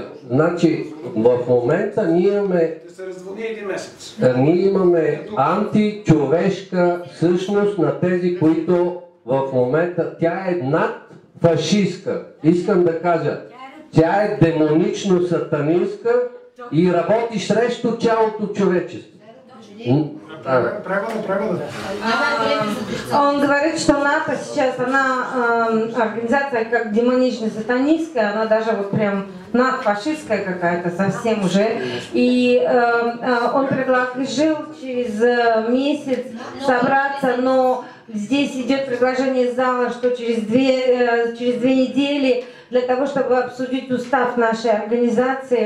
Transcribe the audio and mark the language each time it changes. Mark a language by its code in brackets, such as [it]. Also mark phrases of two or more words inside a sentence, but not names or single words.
[bg] Значи, в момента ние имаме античовешка същност на тези, които в момента тя е над фашистка. Искам да кажа, тя е демонично-сатанинска и работи срещу цялото човечество. [ru] Он говорит, что НАТО сейчас, она организация как демонично-сатанистская, она даже вот прям надфашистская какая-то совсем уже. И он предложил через месяц собраться, но здесь идет предложение из зала, что через две недели для того, чтобы обсудить устав нашей организации.